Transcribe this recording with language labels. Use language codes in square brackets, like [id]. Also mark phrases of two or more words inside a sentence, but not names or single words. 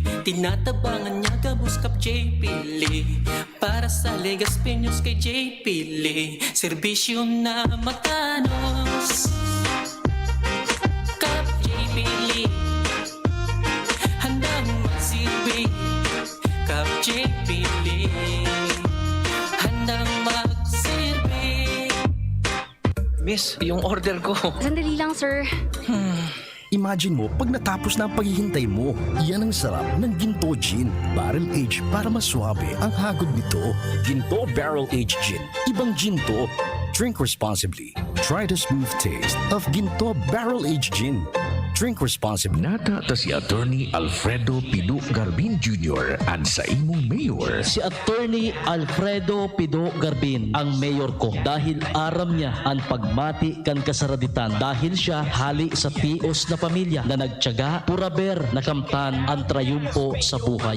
[bik] Tinatabangan niya gabos Kap J. [tl] Pili. [bik] Para sa Legas Peños kay J. Pili, serbisyo na matanos. [tl] Kap J. Pili, handang magsilbi. Kap J. Pili, handang magsilbi. Miss, yung order ko. Sandali lang, sir. Imagine mo pag natapos na ang paghihintay mo. Yan ang sarap ng Ginto Gin. Barrel Aged para mas swabe ang hagod nito. Ginto Barrel Aged Gin. Ibang ginto. [en] Drink responsibly. Try the smooth taste of Ginto Barrel Aged Gin. Drink responsibly. [bik] Nata si Attorney Alfredo Pido Garbin Jr. and sa imong mayor. Si Attorney Alfredo Pido Garbin ang mayor ko dahil aram niya ang pagmati kan kasaraditan dahil siya hali sa pios na pamilya na nagtiyaga puraber na kamtan ang trayumpo sa buhay.